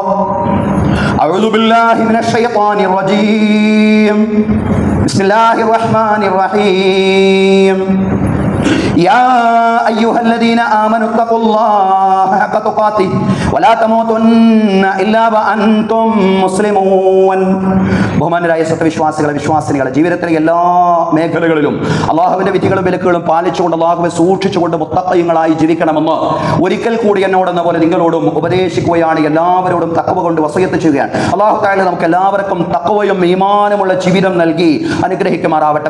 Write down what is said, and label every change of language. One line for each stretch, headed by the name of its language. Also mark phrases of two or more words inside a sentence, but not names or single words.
Arabic: أعوذ بالله من الشيطان الرجيم. بسم الله الرحمن الرحيم. يا أيها الذين آمنوا اتقوا الله حق تقاته ولا تموتن إلا وأنتم مسلمون.
Malayalam: ബഹുമാനരായ സത്യവിശ്വാസികളെ വിശ്വാസിനികളെ, ജീവിതത്തിലെ എല്ലാ മേഖലകളിലും അള്ളാഹുവിന്റെ വിധികളും വിലക്കുകളും പാലിച്ചുകൊണ്ട് അള്ളാഹുവെ സൂക്ഷിച്ചുകൊണ്ട് മുത്തഖീങ്ങളായി ജീവിക്കണമെന്ന് ഒരിക്കൽ കൂടി എന്നോടെന്ന പോലെ നിങ്ങളോടും ഉപദേശിക്കുകയാണ്. എല്ലാവരോടും തഖ്വ കൊണ്ട് വസിയത്ത് ചെയ്യുകയാണ്.
Arabic: الله تعالى
Malayalam: നമുക്ക് എല്ലാവർക്കും തഖ്വയും ഈമാനുമുള്ള ജീവിതം നൽകി അനുഗ്രഹിക്കുമാറാവട്ടെ.